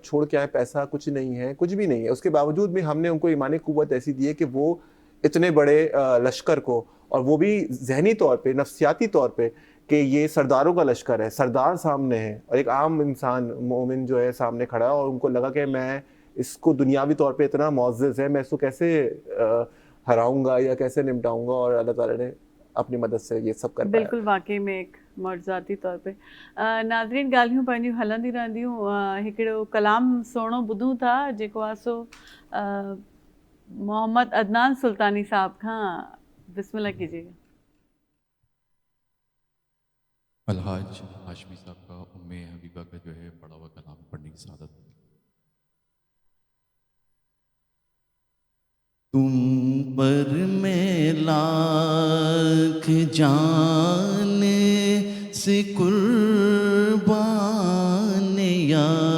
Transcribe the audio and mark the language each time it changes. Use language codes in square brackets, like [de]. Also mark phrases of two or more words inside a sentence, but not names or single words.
[ur] چھوڑ کے آئے, پیسہ کچھ نہیں ہے, کچھ بھی نہیں ہے, اس کے باوجود بھی ہم نے ان کو ایمانی قوت ایسی دی ہے کہ وہ اتنے بڑے لشکر کو, اور وہ بھی ذہنی طور پہ, نفسیاتی طور پہ, کہ یہ سرداروں کا لشکر ہے, سردار سامنے ہے اور ایک عام انسان مومن جو ہے سامنے کھڑا ہے, اور ان کو لگا کہ میں اس کو دنیاوی طور پہ اتنا معزز ہے, میں اس کو کیسے ہراؤں گا یا کیسے نمٹاؤں گا, اور اللہ تعالیٰ نے اپنی مدد سے یہ سب کر پایا. بالکل واقعی میں ایک معجزاتی طور پہ. [sd] नाज़रीन ॻाल्हियूं पंहिंजियूं हलंदी रहंदियूं. हिकिड़ो कलाम सुहिणो ॿुधूं था जेको आहे सो मोहम्मद अदनान सुल्तानी साहब खां. [ur] بسم اللہ کیجیے گا. الحاج ہاشمی صاحب کا ام حبیبہ کا جو ہے پڑھا ہوا کلام پڑھنے کی سعادت. تم پر میں لاکھ جان سے قربان یا